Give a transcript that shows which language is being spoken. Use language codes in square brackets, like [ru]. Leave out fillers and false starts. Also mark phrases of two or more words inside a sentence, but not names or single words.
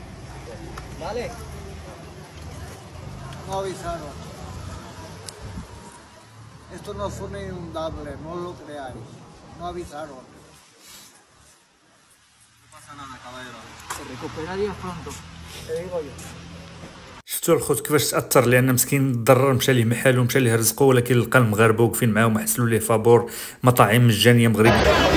[es] ¿Vale? No avisaron. Esto no fue una inundable, no lo creáis. No avisaron. No pasa nada, caballero. Se recuperaría pronto, te digo yo. [ar] شفتوا الخوت كيفاش تاثر لان مسكين ضرر مشى ليه محالو مشى ليه رزقه ولكن لقى المغاربه واقفين معاه ومحسلوا ليه فابور مطاعم مجانيه مغربيه.